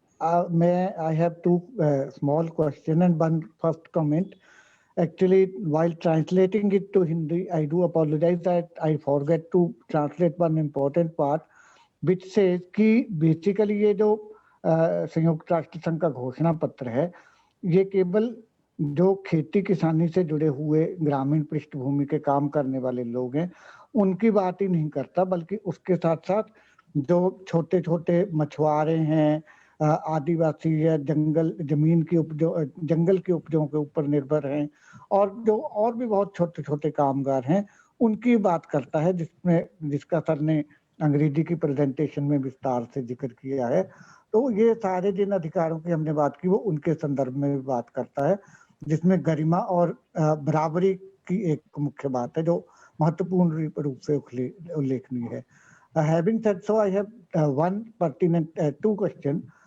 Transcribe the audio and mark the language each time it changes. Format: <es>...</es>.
<en>I have two small questions and one first comment. Actually, while translating it to Hindi, I do apologize that I forget to translate one important part, which says</en> <hi>कि</hi> <en>basically</en> <hi>ये जो संयुक्त राष्ट्र संघ का घोषणा पत्र है, ये केवल जो खेती किसानी से जुड़े हुए ग्रामीण पृष्ठभूमि के काम करने वाले लोग हैं उनकी बात ही नहीं करता, बल्कि उसके साथ साथ जो छोटे छोटे मछुआरे हैं, आदिवासी है, जमीन की जंगल की उपजों के ऊपर निर्भर हैं, और जो और भी बहुत छोटे छोटे कामगार हैं, उनकी बात करता है, जिसका सर ने अंग्रेजी की प्रेजेंटेशन में विस्तार से जिक्र किया है। तो ये सारे जिन अधिकारों की हमने बात की वो उनके संदर्भ में भी बात करता है, जिसमें गरिमा और बराबरी की एक मुख्य बात है जो महत्वपूर्ण रूप से उल्लेखनीय है।</hi> <en>Having said so, I have one pertinent two question.</en>